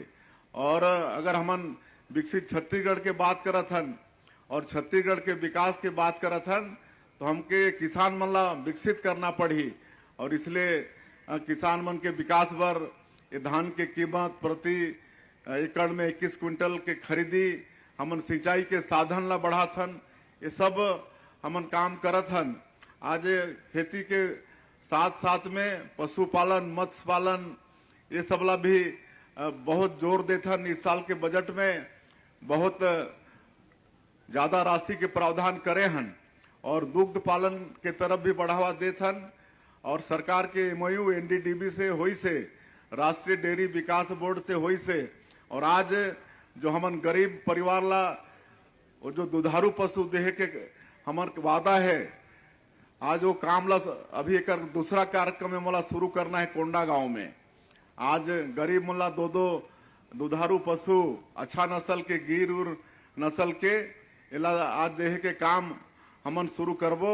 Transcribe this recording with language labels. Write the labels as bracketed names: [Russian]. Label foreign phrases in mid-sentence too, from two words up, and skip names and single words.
[Chhattisgarhi] और अगर हमन विकसित छत्तीसगढ़ के बात करत हन और छत्तीसगढ़ के विकास के बात करत हन, तो हमके किसान मन ला विकसित करना पड़ी। और इसलिए किसान मन के विकास बर ये धान के कीमत प्रति एकड़ में 21 क्विंटल के खरीदी, हमन सिंचाई के साधन ला बढ़ात हन, ये सब हमन काम करत हन। आज खेती के साथ साथ में पशुपालन, मत्स्य पालन ये सब ला भी बहुत जोर देते हन। इस साल के बजट में बहुत ज्यादा राशि के प्रावधान करे हन और दुग्ध पालन के तरफ भी बढ़ावा देते हन। और सरकार के MOU NDDB से हुई से, राष्ट्रीय डेयरी विकास बोर्ड से हुई से, और आज जो हमन गरीब परिवार ला वो जो दुधारू पशु देहे के हमर वादा है, आज वो काम ला अभी एक दूसरा कार्यक्रम में मोला शुरू करना है कोंडा गांव में। आज गरीब मोला 2 दुधारू पशु अच्छा नस्ल के गिर उर नस्ल के इला आज देहे के काम हमन शुरू करबो।